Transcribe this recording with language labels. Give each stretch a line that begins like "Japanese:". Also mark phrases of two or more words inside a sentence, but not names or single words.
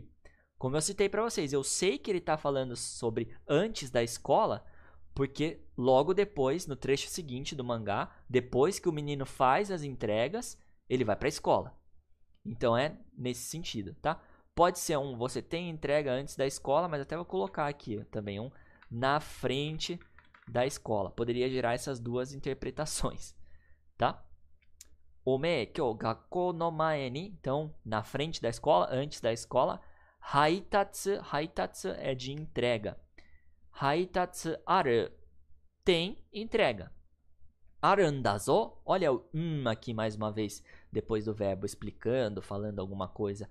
Portuguese: Como eu citei para vocês, eu sei que ele está falando sobre antes da escola, porque logo depois, no trecho seguinte do mangá, depois que o menino faz as entregas, ele vai para a escola. Então é nesse sentido, tá? Pode ser um, você tem entrega antes da escola, mas até vou colocar aqui também um na frente da escola. Poderia gerar essas duas interpretações, tá?
Japanese: おめえ 今日 学校 の 前 に,
Portuguese: então na frente da escola, antes da escola. Haitatsu, haitatsu é de entrega.
Japanese: 配達 ある,
Portuguese: tem entrega. Arandazo, olha o aqui mais uma vez, depois do verbo explicando, falando alguma coisa.